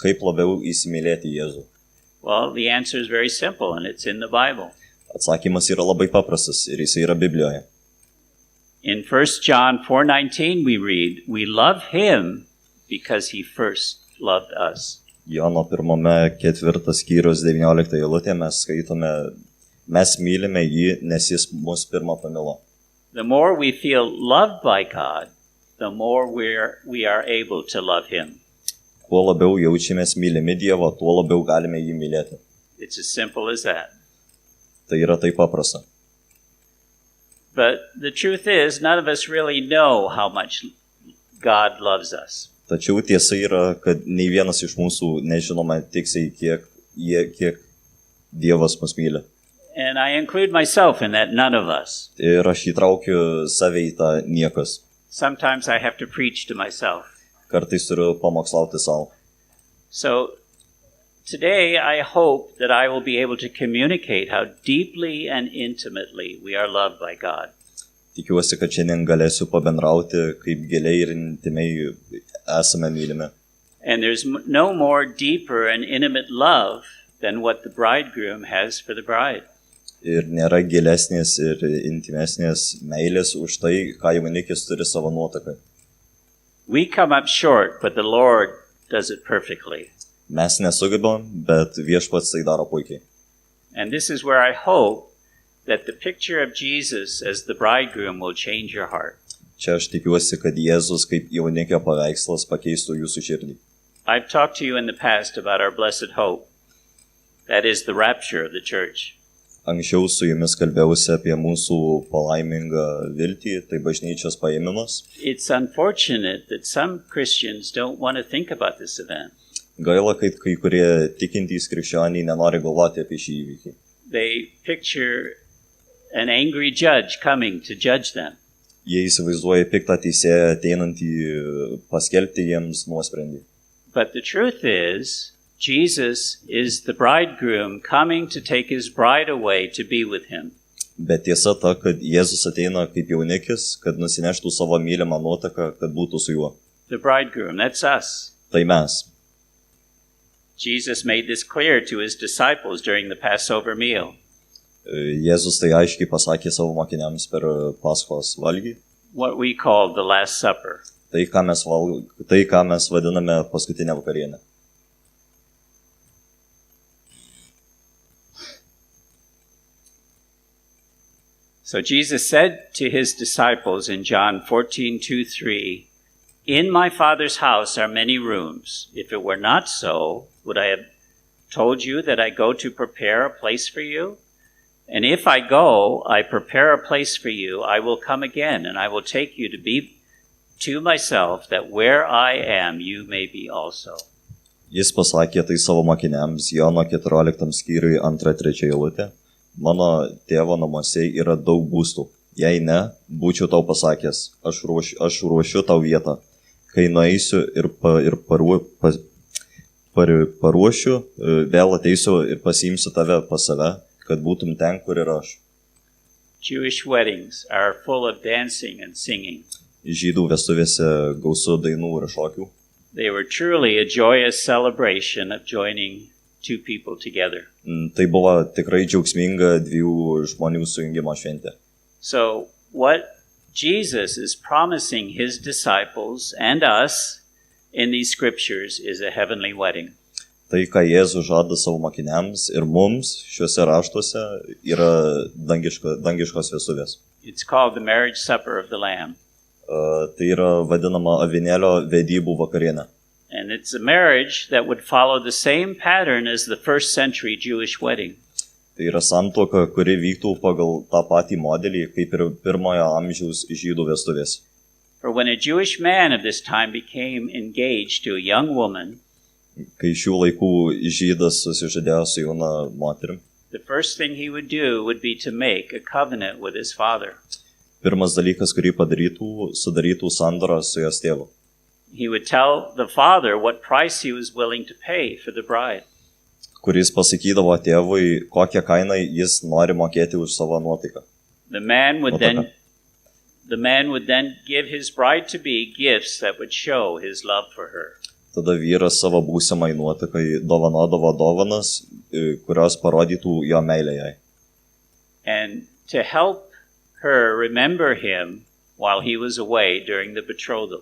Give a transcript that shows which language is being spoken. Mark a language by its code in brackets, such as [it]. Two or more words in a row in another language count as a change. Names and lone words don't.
[lt] kaip labiau įsimylėti Jėzų. [en] Well, the answer is very simple, and it's in the Bible. [lt] Atsakymas yra labai paprastas ir jis yra Biblijoje. [en] In 1 John 4:19 we read, we love him because he first loved us. [lt] Jono 1:4 eilutė mes skaitome, mes mylime jį, nes jis mus pirmą pamilo. [en] The more we feel loved by God, the more we are able to love him. [lt] Kuo labiau jaučiamės mylimi Dievo, tuo labiau galime jį mylėti. [en] It's as simple as that. [lt] Tai yra taip paprasta. [en] But the truth is, none of us really know how much God loves us. [lt] Tačiau tiesa yra, kad nei vienas iš mūsų nežinome tiksliai, kiek Dievas mus myli. [en] And I include myself in that, none of us. [lt] Ir aš įtraukiu save į tą niekas. [en] Sometimes I have to preach to myself. [lt] Kartais turiu pamokslauti savo. [en] So today I hope that I will be able to communicate how deeply and intimately we are loved by God. [lt] Tikiuosi, kad šiandien galėsiu pabendrauti, kaip giliai ir intimiai esame mylimi. [en] And there's no more deeper and intimate love than what the bridegroom has for the bride. [lt] Ir nėra gilesnės ir intimesnės meilės už tai, ką jaunikis turi savo nuotakai. [en] We come up short, but the Lord does it perfectly. [lt] Mes nesugebam, bet viešpats tai daro puikiai. [en] And this is where I hope that the picture of Jesus as the bridegroom will change your heart. [lt] Čia aš tikiuosi, kad Jėzus kaip jaunikio paveikslas pakeistų jūsų širdį. [en] I've talked to you in the past about our blessed hope. That is the rapture of the church. [lt] Anksčiau su jumis kalbėjausi apie mūsų palaimingą viltį, tai bažnyčios paėmimas. [en] It's unfortunate that some Christians don't want to think about this event. [lt] Gaila, kad kai kurie tikintys krikščioniai nenori galvoti apie šį įvykį. [en] They picture an angry judge coming to judge them. [lt] Jie įsivaizduoja piktą teisėją ateinantį paskelbti jiems nuosprendį. [en] But the truth is Jesus is the bridegroom coming to take his bride away to be with him. [lt] Bet tiesa ta, kad Jėzus ateina kaip jaunikis, kad nusineštų savo mylimą nuotaką, kad būtų su juo. [en] The bridegroom, that's us. [lt] Tai mes. [en] Jesus made this clear to his disciples during the Passover meal. [lt] Jėzus tai aiškiai pasakė savo mokiniams per Paschos valgį. [en] What we call the Last Supper. [lt] Tai, ką mes vadiname paskutinę vakarienę. [en] So Jesus said to his disciples in John 14:2-3, "In my Father's house are many rooms. If it were not so, would I have told you that I go to prepare a place for you? And if I go, I prepare a place for you, I will come again, and I will take you to be to myself, that where I am, you may be also." [lt] Jis pasakė tai savo mokiniams Jono 14 skyriui 2-3 eilutė. Mano tėvo namuose yra daug būstų. Jei ne, būčiau tau pasakęs, aš ruošiu tau vietą. Kai nueisiu ir paruošiu, vėl ateisiu ir pasiimsiu tave pas save, kad būtum ten, kur ir aš. [en] Jewish weddings are full of dancing and singing. [lt] Žydų vestuvėse gausu dainų ir šokių. [en] They were truly a joyous celebration of joining two people together. [lt] Tai buvo tikrai džiaugsminga dviejų žmonių sujungimo šventė. [en] So what Jesus is promising his disciples and us in these scriptures is a heavenly wedding. [lt] Tai, ką Jėzus žada savo mokiniams ir mums šiuose raštuose, yra dangiškos vestuvės. [en] It's called the marriage supper of the Lamb. [lt] Tai yra vadinama avinėlio vedybų vakarienė. [en] And it's a marriage that would follow the same pattern as the first century Jewish wedding. [lt] Tai yra santuoka, kuri vyktų pagal tą patį modelį, kaip ir pirmojo amžiaus žydų vestuvės. [en] For when a Jewish man of this time became engaged to a young woman, [lt] kai šių laikų žydas susižadėjo su jauna moterim, [en] the first thing he would do would be to make a covenant with his father. [lt] Pirmas dalykas, kurį padarytų, sudarytų sandorą su jos tėvu. [en] He would tell the father what price he was willing to pay for the bride. [lt] Kuris pasakydavo tėvui, kokią kainą jis nori mokėti už savo nuotaiką. [en] The man would then give his bride to be gifts that would show his love for her. [lt] Tada vyras savo būsimai nuotaikai dovanodavo dovanas, kurios parodytų jo meilę jai. [en] And to help her remember him while he was away during the betrothal.